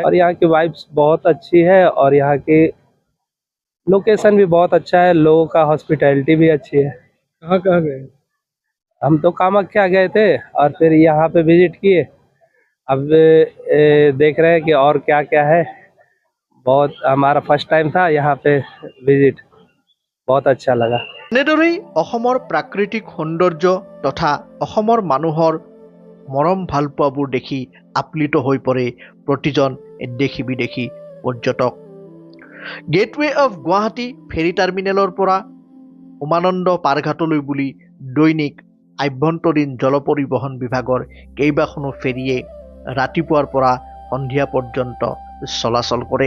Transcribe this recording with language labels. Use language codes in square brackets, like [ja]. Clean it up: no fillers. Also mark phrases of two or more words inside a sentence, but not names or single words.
[hi] और यहाँ की वाइब्स बहुत अच्छी है, और यहाँ की लोकेशन भी बहुत अच्छा है, लोगों का हॉस्पिटैलिटी भी अच्छी है। कहाँ कहाँ गए? हम तो कामाख्या गए थे और फिर यहाँ पे विजिट किए। अब देख रहे हैं कि और क्या क्या है। बहुत हमारा फर्स्ट टाइम था यहाँ पे विजिट, बहुत अच्छा लगा। [as] এনেদৰেই অসমৰ প্ৰাকৃতিক সৌন্দৰ্য তথা অসমৰ মানুহৰ মৰম ভালপোৱাবোৰ দেখি আপ্লিত হৈ পৰে প্ৰতিজন দেশী বিদেশী পৰ্যটক। গেটৱে অফ গুৱাহাটী ফেৰী টাৰ্মিনেলৰ পৰা উমানন্দ পাৰঘাটলৈ বুলি দৈনিক আভ্যন্তৰীণ জল পৰিবহণ বিভাগৰ কেইবাখনো ফেৰীয়ে ৰাতিপুৱাৰ পৰা সন্ধিয়া পৰ্যন্ত চলাচল কৰে।